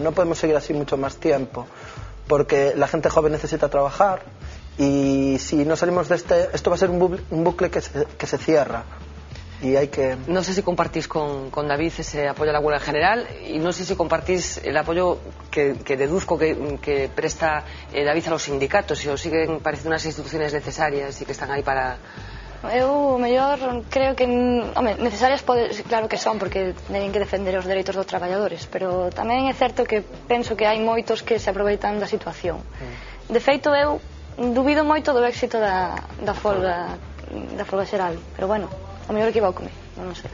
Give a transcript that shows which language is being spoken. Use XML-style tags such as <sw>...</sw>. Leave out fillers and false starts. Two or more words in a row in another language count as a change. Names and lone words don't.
<es>No podemos seguir así mucho más tiempo, porque la gente joven necesita trabajar y si no salimos de esto va a ser un bucle que se cierra. Y hay que... No sé si compartís con David ese apoyo a la huelga general y no sé si compartís el apoyo que deduzco que presta David a los sindicatos, si os siguen pareciendo unas instituciones necesarias y que están aí para...</es> <gl>Eu, mellor, creo que necesarias claro que son, porque teñen que defender os dereitos dos traballadores, pero tamén é certo que penso que hai moitos que se aproveitan da situación. De feito, eu dubido moito do éxito da folga xeral, pero bueno, a mellor equivócome, non sei.</gl>